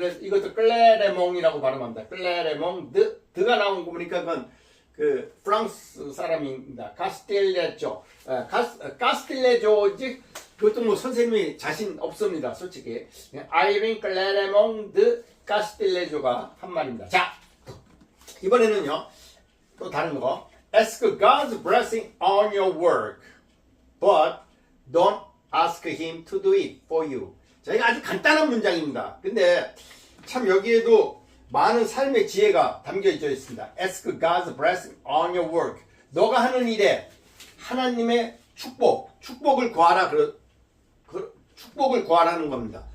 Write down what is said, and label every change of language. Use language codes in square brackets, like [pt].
[ko] 그래서 이것도 클레레몽이라고 발음합니다. 클레레몽 드가 나온 거 보니까 그건 그 프랑스 사람입니다. 카스텔레조, 카스텔레조지. 그것도 뭐 선생님이 자신 없습니다. 솔직히. 아이린 클레레몽 드 카스텔레조가 한 말입니다. 자, 이번에는요, 또 다른 거. [en] Ask God's blessing on your work, but don't ask Him to do it for you. [ko] 자, 이거 아주 간단한 문장입니다. 근데 참 여기에도 많은 삶의 지혜가 담겨져 있습니다. [en] Ask God's blessing on your work. [ko] 너가 하는 일에 하나님의 축복을 구하라. 축복을 구하라는 겁니다.